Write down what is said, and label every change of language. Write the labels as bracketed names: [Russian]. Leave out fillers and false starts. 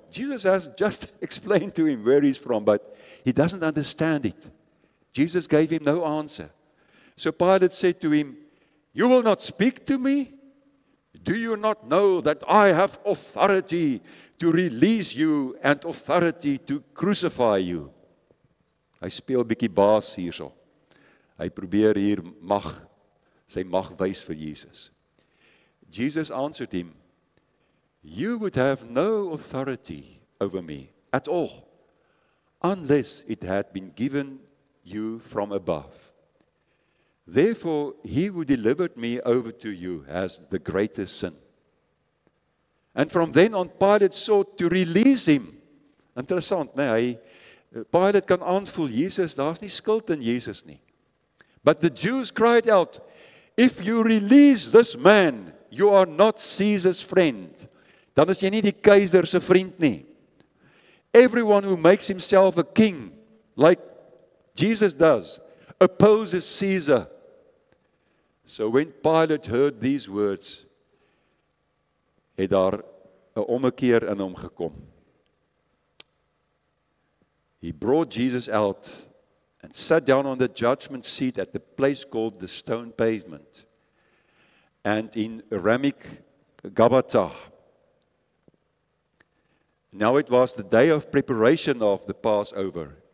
[English] Jesus has just explained to him where he's from, but he doesn't understand it. Jesus gave him no answer. So Pilate said to him, you will not speak to me? Do you not know that I have authority to release you and authority to crucify you? [Afrikaans] Hy speel bietjie baas hierso. Hy probeer hier sy mag wys vir Jesus. [English] Jesus answered him, you would have no authority over me at all, unless it had been given you from above. Therefore, he who delivered me over to you has the greatest sin. And from then on, Pilate sought to release him. [Afrikaans] Interessant, né? Pilate kan aanvoel, Jesus, daar's nie skuld in Jesus nie. [English] But the Jews cried out, if you release this man, you are not Caesar's friend. [Afrikaans] Dan is jy nie die keiser se vriend nie. [English] Everyone who makes himself a king, like Jesus does, opposes Caesar. So when Pilate heard these words, [Afrikaans] het daar 'n ommekeer in hom gekom. [English] He brought Jesus out and sat down on the judgment seat at the place called the stone pavement, and in Aramaic, Gabbatha. Now it was the day of preparation of the Passover.